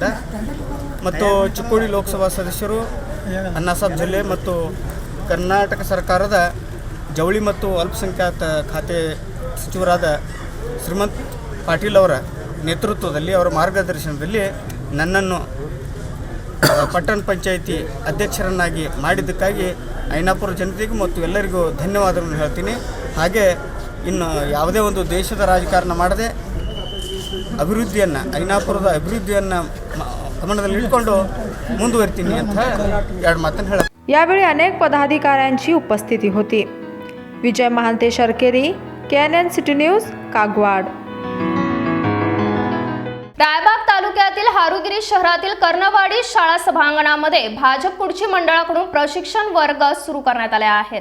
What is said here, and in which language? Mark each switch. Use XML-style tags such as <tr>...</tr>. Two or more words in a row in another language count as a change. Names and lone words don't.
<kn>ಮತ್ತು ಚಿಕ್ಕೋಡಿ ಲೋಕಸಭಾ ಸದಸ್ಯರು ಅಣ್ಣಾಸಾಹೇಬ್ ಜೊಲ್ಲೆ ಮತ್ತು ಕರ್ನಾಟಕ ಸರ್ಕಾರದ ಜವಳಿ ಮತ್ತು ಅಲ್ಪಸಂಖ್ಯಾತ ಖಾತೆ ಸಚಿವರಾದ ಶ್ರೀಮಂತ್ ಪಾಟೀಲ್ ಅವರ ನೇತೃತ್ವದಲ್ಲಿ, ಅವರ ಮಾರ್ಗದರ್ಶನದಲ್ಲಿ ನನ್ನನ್ನು ಪಟ್ಟಣ ಪಂಚಾಯಿತಿ ಅಧ್ಯಕ್ಷರನ್ನಾಗಿ ಮಾಡಿದ್ದಕ್ಕಾಗಿ ಐನಾಪುರ ಜನತೆಗೂ ಮತ್ತು ಎಲ್ಲರಿಗೂ ಧನ್ಯವಾದಗಳನ್ನು ಹೇಳ್ತೀನಿ. ಹಾಗೆ ಇನ್ನು ಯಾವುದೇ ಒಂದು ದೇಶದ ರಾಜಕಾರಣ ಮಾಡದೆ ಅಭಿವೃದ್ಧಿಯನ್ನು, ಐನಾಪುರದ ಅಭಿವೃದ್ಧಿಯನ್ನು ಗಮನದಲ್ಲಿಟ್ಟುಕೊಂಡು ಮುಂದುವರಿತೀನಿ ಅಂತ ಎರಡು ಮಾತನ್ನು ಹೇಳ.</kn> <mr>यावेळी अनेक पदाधिकाऱ्यांची उपस्थिती होती. विजय महांते शर्केरी, KNN सिटी न्यूज, कागवाड. रायबाग तालुक्यातील हारुगिरी शहरातील कर्णवाडी शाळा सभांगणामध्ये भाजप कुडची मंडळाकडून प्रशिक्षण वर्ग सुरू करण्यात आले आहेत.</mr>